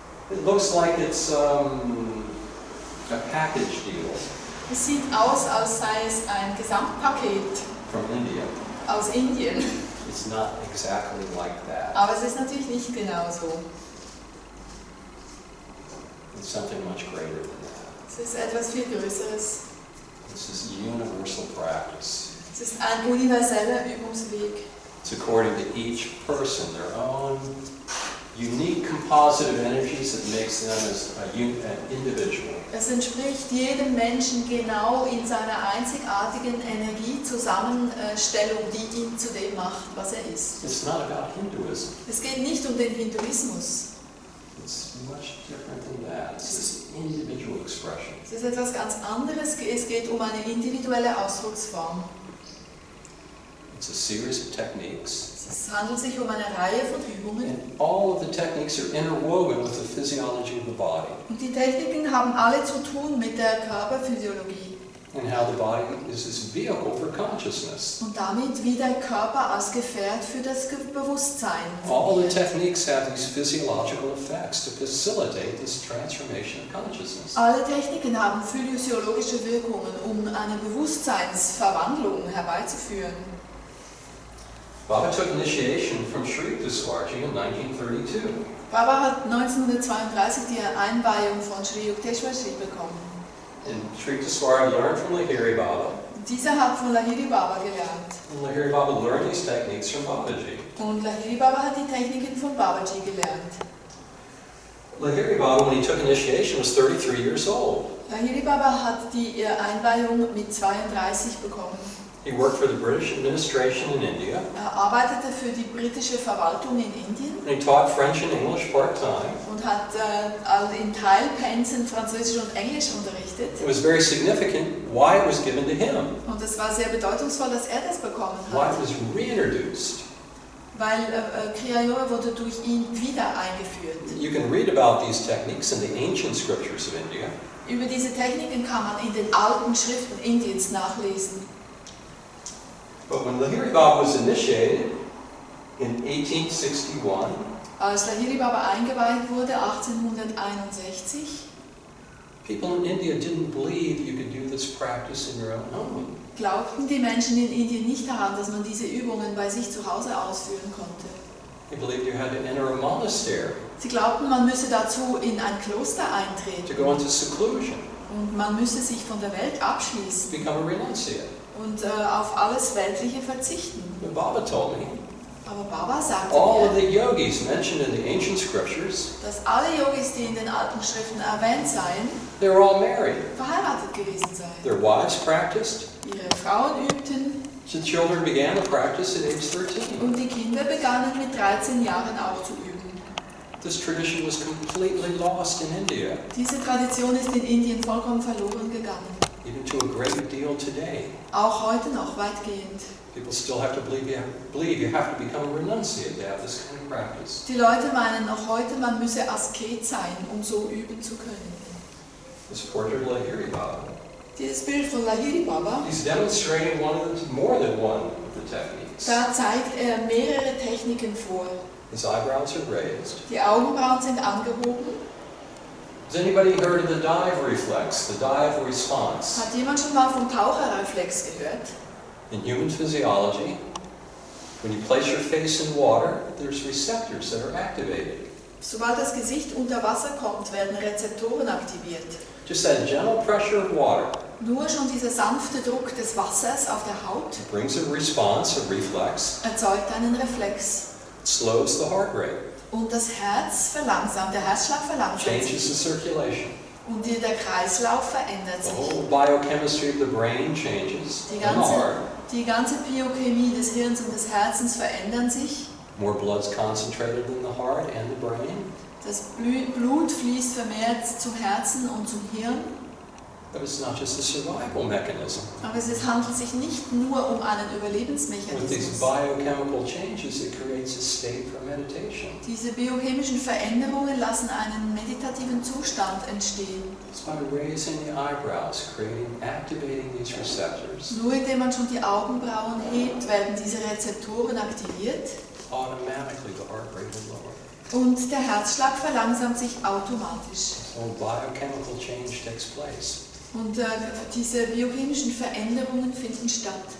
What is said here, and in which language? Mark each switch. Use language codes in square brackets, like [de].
[en] It looks like it's a package deal [de] Es sieht aus, als sei es ein Gesamtpaket [en] from India. [de] aus Indien. [en] It's not exactly like that. [de] Aber es ist natürlich nicht genau so. [en] It's something much greater than that. [de] Es ist etwas viel Größeres. [en] This is universal practice. [de] Es ist ein universeller Übungsweg. [en] It's according to each person, their own unique composite of energies that makes them as an individual. [de] Es entspricht jedem Menschen genau in seiner einzigartigen Energiezusammenstellung, die ihn zu dem macht, was er ist. [en] It's not about Hinduism. [de] Es geht nicht um den Hinduismus. [en] It's much different than that. It's this individual expression. [de] Es ist etwas ganz anderes. Es geht um eine individuelle Ausdrucksform. [en] It's a series of techniques. [de] Es handelt sich um eine Reihe von Übungen. [en] And all of the techniques are interwoven with the physiology of the body. [de] Und die Techniken haben alle zu tun mit der Körperphysiologie. [en] And how the body is this vehicle for consciousness. [de] Und damit, wie der Körper als Gefährt für das Bewusstsein [en] All the [de] fungiert. [en] techniques have these physiological effects to facilitate this transformation of consciousness. [de] Alle Techniken haben physiologische Wirkungen, um eine Bewusstseinsverwandlung herbeizuführen. [en] Baba took initiation from Sri Duswarji in 1932. [de] Baba hat 1932 die Einweihung von Sri Yukteswarji bekommen. [en] And Sri Duswarji learned from Lehrer Baba. [de] Dieser hat von Lehrer Baba gelernt. [en] And Lehrer Baba learned these techniques from Babaji. [de] Und Lehrer Baba hat die Techniken von Babaji gelernt. [en] Lehrer Baba, when he took initiation, was 33 years old. [de] Lehrer Baba hat die Einweihung mit 32 bekommen. [en] He worked for the British administration in India. [de] Er arbeitete für die britische Verwaltung in Indien [en] And he taught French and English part-time. [de] und hat in Teilpensen Französisch und Englisch unterrichtet. [en] It was very significant why it was given to him, [de] Und es war sehr bedeutungsvoll, dass er das bekommen [en] why [de] hat, [en] it was reintroduced. [de] weil Kriya Yoga wurde durch ihn wieder eingeführt. [en] You can read about these techniques in the ancient scriptures of India. [de] Über diese Techniken kann man in den alten Schriften Indiens nachlesen. [en] But when Lehrer Baba was initiated in 1861, [de] Als Lehrer Baba eingeweiht wurde, 1861, [en] people in India didn't believe you could do this practice in your own home. [de] glaubten die Menschen in Indien nicht daran, dass man diese Übungen bei sich zu Hause ausführen konnte. [en] They believed you had to enter a monastery, [de] Sie glaubten, man müsse dazu in ein Kloster eintreten [en] to go into seclusion, [de] und man müsse sich von der Welt abschließen [en] become a renunciate. [de] und auf alles Weltliche verzichten. [en] But Baba told me, [de] Aber Baba sagte [en] all of [de] mir, [en] the yogis mentioned in the ancient scriptures, [de] dass alle Yogis, die in den alten Schriften erwähnt seien, [en] they were all married. [de] verheiratet gewesen seien. [en] Their wives practiced. [de] Ihre Frauen übten [en] The children began to practice at age 13. [de] und die Kinder begannen mit 13 Jahren auch zu üben. [en] This tradition was completely lost in India, [de] Diese Tradition ist in Indien vollkommen verloren gegangen. [en] even to a great deal today. [de] Auch heute noch weitgehend. [en] People still have to believe you have to become a renunciate to have this kind of practice. [de] Die Leute meinen noch heute, man müsse Asket sein, um so üben zu können. [en] This portrait of Lehrer Baba, [de] Dieses Bild von Lehrer Baba, [en] he's demonstrating more than one of the techniques. [de] da zeigt er mehrere Techniken vor. [en] His eyebrows are raised. [de] Die Augenbrauen sind angehoben. [en] Has anybody heard of the dive reflex, the dive response? [de] Hat jemand schon mal vom Taucherreflex gehört? [en] In human physiology, when you place your face in water, there's receptors that are activated. [de] Sobald das Gesicht unter Wasser kommt, werden Rezeptoren aktiviert. [en] Just that gentle pressure of water [de] Nur schon dieser sanfte Druck des Wassers auf der Haut [en] brings a response, a reflex. [de] erzeugt einen Reflex. [en] It slows the heart rate, [de] Und das Herz verlangsamt, der Herzschlag verlangsamt [en] changes the circulation. [de] Und der Kreislauf verändert [en] The [de] sich. [en] whole biochemistry of the brain changes. [de] Die [en] And the heart. [de] ganze Biochemie des Hirns und des Herzens verändern sich. [en] More blood's concentrated in the heart and the brain. [de] Das Blut fließt vermehrt zum Herzen und zum Hirn. [en] But it's not just a survival mechanism. [de] Aber es handelt sich nicht nur um einen [en] With these [de] Überlebensmechanismus. [en] biochemical changes, it creates a state for meditation. [de] Diese biochemischen Veränderungen lassen einen meditativen Zustand entstehen. [en] It's by raising the eyebrows, activating these receptors. [de] Nur indem man schon die Augenbrauen hebt, werden diese Rezeptoren aktiviert [en] Automatically the heart rate will lower. [de] und der Herzschlag verlangsamt sich automatisch. [en] So biochemical change takes place. [de] Und diese biochemischen Veränderungen finden statt.